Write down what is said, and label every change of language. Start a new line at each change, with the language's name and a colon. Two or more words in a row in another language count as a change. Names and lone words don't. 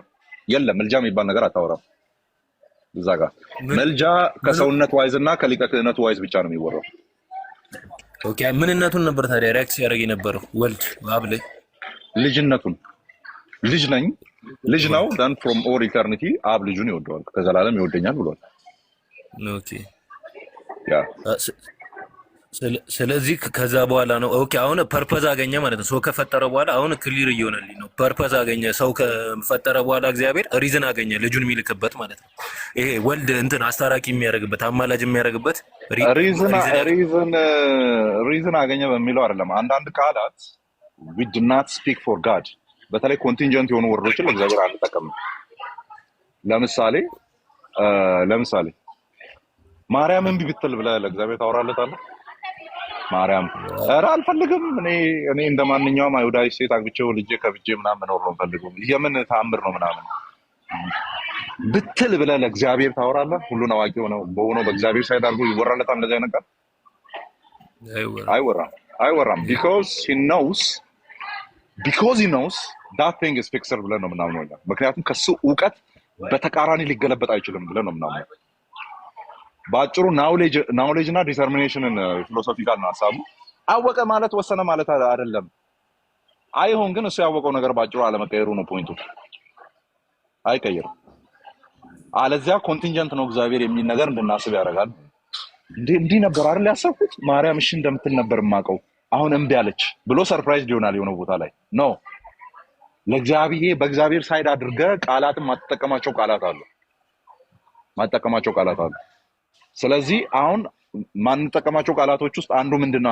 Amharic: የለም መልጃ የሚባል ነገር አታወራም እዛ ጋር። መልጃ ከሰውነት ዋይዝ እና ከሊቀ ክህነቱ ዋይዝ ብቻ ነው የሚወራው። ኦኬ። ምንነቱን ነበር ታዲያ ሪያክት ሲያደርግ የነበረው ወልድ አብ ላይ? ልጅነቱን ልጅ ነኝ ልጅ ነው።
English: then from all eternity
Amharic: አብ ልጁን ይወደዋል፣ ከዘላለም ይወደኛል ብሏል። ኦኬ ያ ስለዚህ ከዛ በኋላ ነው ኦኬ። አሁን ፐርፐዝ አገኘ ማለት ነው። ሰው ከፈጠረ በኋላ አሁን ክሊር እየሆነልኝ ነው። ፐርፐዝ አገኘ ሰው ከፈጠረ በኋላ እግዚአብሔር ሪዝን አገኘ ልጁን የሚልክበት ማለት ነው። ይሄ ወልድ እንትን አስታራቂ የሚያደርግበት አማላጅ የሚያደርግበት ሪዝን አገኘ በሚለው አይደለም። አንዳንድ ቃላት
English: we do not speak for God
Amharic: በተለይ ኮንቲንጀንት የሆኑ ወርዶችን ለእግዚአብሔር አንጠቀምም። ለምሳሌ ማርያም እምቢ ብትል ብለህ ለእግዚአብሔር ታወራለታለህ? ማርያም ኧረ አልፈልግም እኔ እንደማንኛውም አይሁዳዊ ሴት አግብቼው ልጄ ከብጄ ምናምን መኖር ነው ፈልጉም የምን ተአምር ነው ምናምን ብትል ብለህ ለእግዚአብሔር ታወራለህ? ሁሉን አዋቂ በሆነው በእግዚአብሔር ሳይድ አድርጎ ይወራለታል እንደዚህ አይነት ቃል? አይወራም።
English: because he knows that thing is fixed
Amharic: ብለን ነው ምናምን ነው። ምክንያቱም ከሱ ዕውቀት በተቃራኒ ሊገለበጥ አይችልም ብለን ነው ምናምን። ባጭሩ ናውሌጅ እና
English: determination philosophical
Amharic: ነው ሐሳቡ። አወቀ ማለት ወሰነ ማለት አይደለም። አይሆን ግን እሱ ያወቀው ነገር ባጭሩ አለመቀየሩ ነው ፖይንቱ። አይቀየርም። አለዚያ ኮንቲንጀንት ነው እግዚአብሔር የሚል ነገር እንድናስብ ያደርጋል። እንዲህ ነበር አይደል ያሰብኩት ማርያም እሺ እንደምትል ነበር የማውቀው አሁን እምቢ አለች ብሎ ሰርፕራይዝ ሊሆናል የሆነ ቦታ ላይ ነው። በእግዚአብሔር ሳይድ አድርገህ ቃላትን ማጠቀማቸው ቃላት አሉ። ስለዚህ አሁን ማንጠቀማቸው ቃላቶች ውስጥ አንዱ ምንድነው?